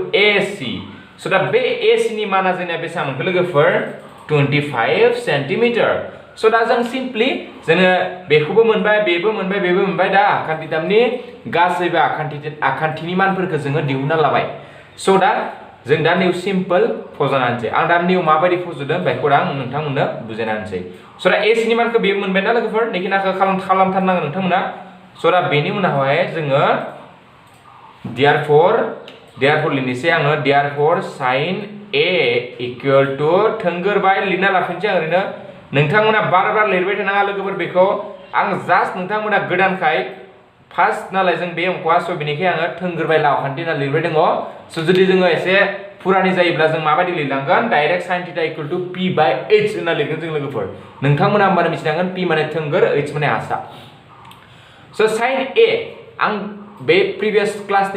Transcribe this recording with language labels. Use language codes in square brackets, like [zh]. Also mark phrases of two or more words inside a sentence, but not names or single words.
[brx] ac सो दा बे ac नि माना जोंनिया बेसेबां मोनखो लोगोफोर 25 सेन्टिमिटार सो दा जों सिम्पली जोङो बेखौबो मोनबाय बेबो मोनबाय दा आखान्थिथामनि गासैबो आखान्थिनि मानफोरखौ जोङो दिहुनना लाबाय सो दा जों दा निउ सिम्पल फज'ना होनसै आं दा निउ माबायदि फज'दों बेखौ आं नोंथांमोननो बुजायना होनसै सो दा ac नि मानखौ बेबो मोनबाय ना लोगोफोर नेखिनाखौ खालामथारनांगोन नोंथांमोना सो दा बेनि उनावहाय जोङो therefore लिरनोसै आङो [en] therefore sin a equal to [brx] थोंगोर बाय लिरना लाफिनसै आं ओरैनो नोंथांमोना बार लिरबाय थानाङा लोगोफोर बेखौ आं जास्ट नोंथांमोना गोदानखाय फार्स्ट नालाय जों बे अंकआ सो बेनिखाय आङो थोंगोर बाय लावखान्थि होनना लिरबाय दङ सो जुदि जोङो एसे पुरानि जायोब्ला जों माबायदि लिरलांगोन डाइरेक्ट [en] sin theta equal to p by h [brx] होनना लिरगोन जों लोगोफोर नोंथांमोना होमबानो मिथिनांगोन p माने थोंगोर h माने हासा सो sin a आं बे प्रिभियस क्लासनि